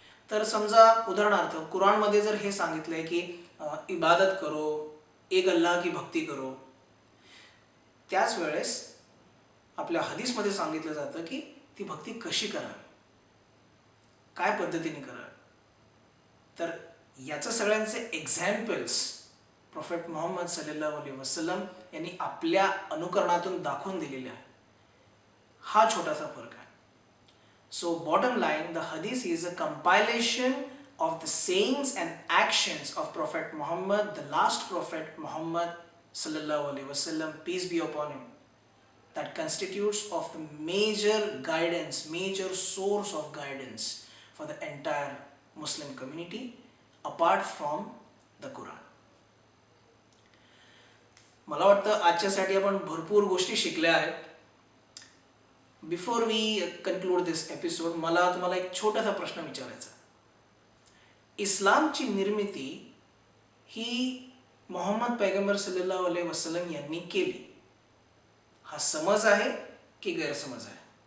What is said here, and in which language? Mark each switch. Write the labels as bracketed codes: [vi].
[mr] तर समजा उदाहरणार्थ कुराणमध्ये जर हे सांगितलंय की [hi] इबादत करो, एक अल्लाह की भक्ती करो, [mr] त्याच वेळेस आपल्या हदीसमध्ये सांगितलं जातं की ती भक्ती कशी करावी, काय पद्धतीने करावी. तर याचं सगळ्यांचे एक्झॅम्पल्स प्रॉफेट मोहम्मद सल्लल्लाहु अलैहि वसल्लम यांनी आपल्या अनुकरणातून दाखवून दिलेले आहे. हा छोटासा फरक आहे. [en] So bottom line, the hadith is a compilation of the sayings and actions of Prophet Muhammad, the last Prophet Muhammad sallallahu alaihi wasallam, peace be upon him, that constitutes of the major guidance, major source of guidance for the entire Muslim community apart from the Quran. [mr] मला वाटतं आजच्यासाठी आपण भरपूर गोष्टी शिकल्या आहेत. [en] before we conclude this episode, [mr] मला तुम्हाला एक छोटासा प्रश्न विचारायचा. इस्लामची निर्मिती ही मोहम्मद पैगंबर सल्लल्लाहु अलैहि वसल्लम यांनी केली, हा समज आहे की गैरसमज आहे?